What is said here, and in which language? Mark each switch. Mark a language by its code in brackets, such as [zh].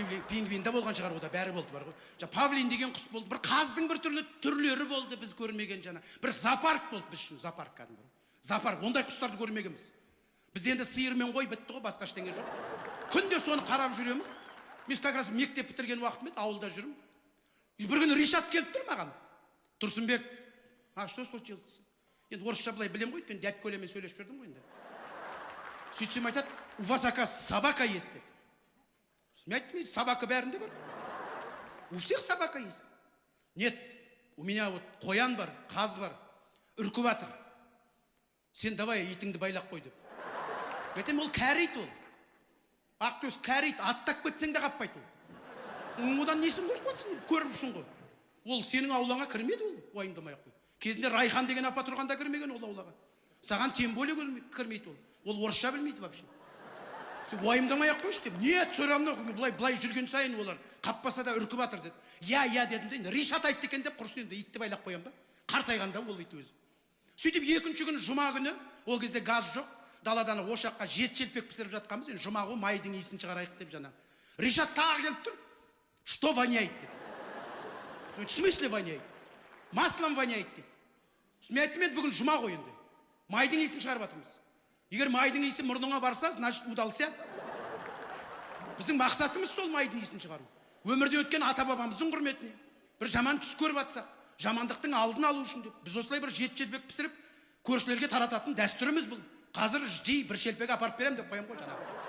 [kk] Пингвин де болған шығар, ода бәрі болды бар ғой. Павлин деген құс болды. Бір қаздың бір түрлері болды, біз көрмеген жаңа. Бір зоопарк болды біз үшін, зоопарк кәдімгі. Зоопарк, ондай құстарды көрмегенбіз. Біз енді сиырмен қой бітті ғой, басқа ештеңе жоқ. Күнде соны қарап жүреміз. Мен [ru] как раз [kk] мектеп бітірген уақытым еді, ауылда жүрмін. Бір күні Ришат келіп тұр маған. [ru] Тұрсынбек, что случилось? [kk] Енді орысша былай білем ғой, өйткені дядьколямен сөйлесіп жүрдім ғой енді. Сөйтсем айтады, [ru] у вас, оказывается, собака есть деп. [kk] Мен айттым, собака бәрінде бар. [ru] У всех собака есть. Нет, у меня вот [kk] қоян бар, қаз бар, үркіп жатыр. Сен давай итіңді байлап қой деп. Мен ол кәрейт ол. Ақтөс кәрейт, аттап кетсең де қаппайды ол. Одан несін көріп жатсың, көріп жүрсің ғой. Ол сенің аулаңа кірмеді ол, уайымдамай қой. Кезінде Райхан деген апа тұрғанда кірмеген ол аулаға. Саған [ru] тем более [kk] кірмейді ол. Ол орысша білмейді вообще. Сен уайымдамай қойшы деп. [ru] Нет, все равно [kk] былай жүрген сайын олар қаппаса да үркіп жатыр деді. Я дедім де, Ришат айтты екен деп құрсын енді итті байлап қоям ба? Қартайғанда ол ит өзі. Сөйтіп екінші күні жұма күні, ол кезде газ жоқ, даладан ошаққа желпек пісіріп жатқанбыз, енді жұма ғой, майдың иісін шығарайық деп жаңа. Ришат тағы келіп тұр. [ru] Что воняет деп. В смысле воняет? Маслом воняет дейді. [kk] Мен айттым, бүгін жұма ғой енді. Майдың иісін шығарып жатырмыз. Егер майдың иісі мұрныңа барса, [ru] значит удался. [kk] Біздің мақсатымыз сол майдың иісін шығару. Өмірде өткен ата-бабамыздың құрметіне. Бір жаман түс көріп жатсақ, жамандықтың алдын алу үшін деп. Біз осылай бір желпек пісіріп, көршілерге тарататын дәстүріміз бұл. Қазір бір шелпек апарып берем деп қоям ғой жаңағы.